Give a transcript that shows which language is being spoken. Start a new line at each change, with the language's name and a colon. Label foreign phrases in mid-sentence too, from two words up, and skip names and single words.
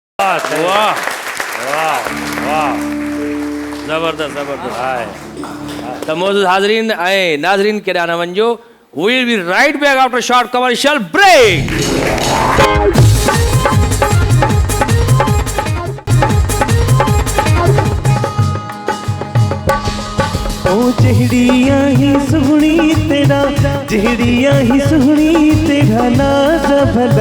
Sindhi: वाह सही वाह वाह वाह ज़बरदस्त ज़बरदस्त त मोज़िज़ हाज़रीन ऐं नाज़रीन केॾा न वञिजो
English: we will be right back after short commercial break
Sindhi: ओ जहिड़िया ही सुहणी तेरा जहिड़िया ही सुहणी तेरा नाज़ भला